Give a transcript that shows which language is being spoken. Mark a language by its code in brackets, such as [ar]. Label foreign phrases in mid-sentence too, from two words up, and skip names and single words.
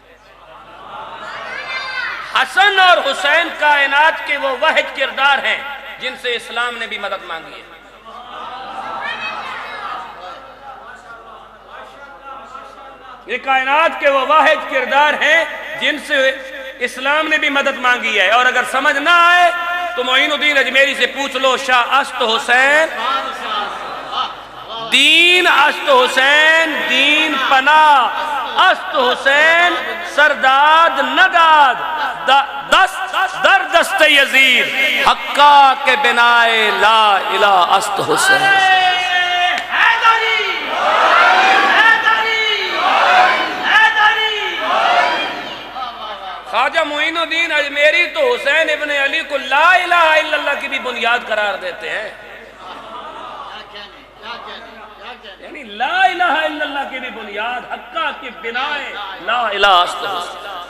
[ur] حسن اور حسین کائنات کے وہ واحد کردار ہیں جن سے اسلام نے بھی مدد مانگی ہے۔ یہ کائنات کے وہ واحد کردار ہیں جن سے اسلام نے بھی مدد مانگی ہے، اور اگر سمجھ نہ آئے تو معین الدین اجمیری سے پوچھ لو، [fa] شاہ است حسین دین است حسین دین پناہ است حسین سرداد نداد دست در دست یزید حقا کے بنائے لا الہ است حسین۔ [ur] خواجہ معین الدین اجمیری تو حسین ابن علی کو [ar] لا الہ الا اللہ [ur] کی بھی بنیاد قرار دیتے ہیں، یعنی [ar] لا الہ الا اللہ [ur] کی بھی بنیاد [fa] حقا کی بنائے لا الہ است حسین۔